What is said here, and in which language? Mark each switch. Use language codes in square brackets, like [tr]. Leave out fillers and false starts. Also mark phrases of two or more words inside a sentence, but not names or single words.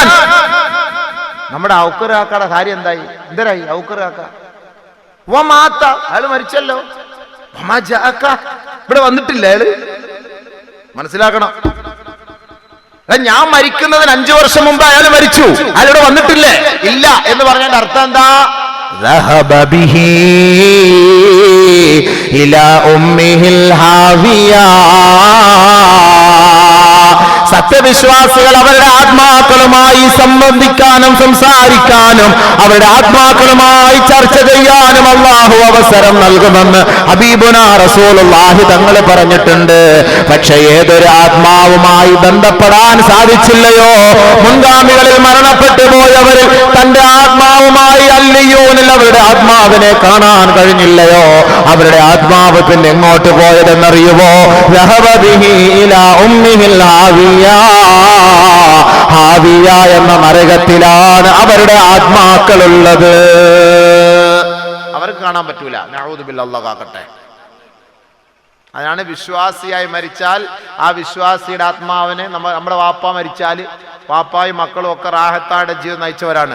[ml] നമ്മുടെ ഔക്കറാക്കയുടെ കാര്യം എന്തായി, എന്തരായി ഔക്കറാക്ക? വമാത, അയാൾ മരിച്ചല്ലോ. വമാജഅക, ഇവിടെ വന്നിട്ടില്ല അയാള്. മനസ്സിലാക്കണം, ഞാൻ മരിക്കുന്നതിന് 5 വർഷം മുമ്പ് അയാൾ മരിച്ചു, അയാളിവിടെ വന്നിട്ടില്ലേ? ഇല്ല എന്ന് പറഞ്ഞതിന്റെ അർത്ഥം എന്താ? [ar] ذهب به إلى أمه الهاوية. [ml] സത്യവിശ്വാസികൾ അവരുടെ ആത്മാക്കളുമായി സംബന്ധിക്കാനും സംസാരിക്കാനും അവരുടെ ആത്മാക്കളുമായി ചർച്ച ചെയ്യാനും അല്ലാഹു അവസരം നൽകുമെന്ന് [ar] حبيبنا رسول الله [ml] തങ്ങൾ പറഞ്ഞിട്ടുണ്ട്. പക്ഷെ ഏതൊരു ആത്മാവുമായി ബന്ധപ്പെടാൻ സാധിച്ചില്ലയോ, മുൻഗാമികളിൽ മരണപ്പെട്ടു പോയവരിൽ തന്റെ ആത്മാവുമായി അല്ലിയൂനിൽ അവരുടെ ആത്മാവിനെ കാണാൻ കഴിഞ്ഞില്ലയോ, അവരുടെ ആത്മാവ് പിന്നെ എങ്ങോട്ട് പോയതെന്നറിയുമോ? [ar] ذهب به إلى أمه الهاوية. [ml] ഹാവിയ എന്ന നരകത്തിലാണ് അവരുടെ ആത്മാക്കളുള്ളത്. അവർക്ക് കാണാൻ പറ്റൂല. [ar] نعوذ بالله, [ml] അല്ലാഹു കാക്കട്ടെ. അതാണ് വിശ്വാസിയായി മരിച്ചാൽ ആ വിശ്വാസിയുടെ ആത്മാവിനെ നമ്മുടെ വാപ്പ മരിച്ചാൽ വാപ്പായും മക്കളും ഒക്കെ റാഹത്തായുടെ ജീവിതം നയിച്ചവരാണ്.